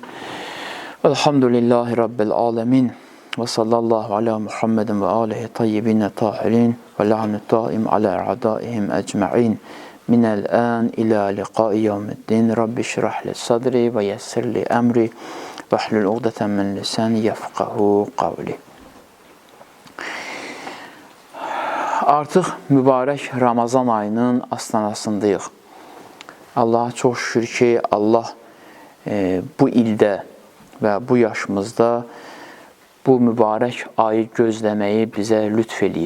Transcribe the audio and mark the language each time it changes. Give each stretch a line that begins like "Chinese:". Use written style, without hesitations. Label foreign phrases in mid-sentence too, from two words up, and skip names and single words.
Arabic: الحمد لله رب العالمين. وصلى الله على محمد وآله الطيبين الطاهرين. واللعن الدائم على أعدائهم أجمعين. من الآن إلى لقاء يوم الدين. رب اشرح لي صدري ويسر لي أمري. واحلل عقدة من لساني يفقهوا قولي.
Azerbaijani: Artıq mübarək Ramazan ayının astanasındayıq. Allaha çox şükür ki, Allah bu ildə və bu yaşımızda bu mübarək ayı gözləməyi bizə lütf eləyir.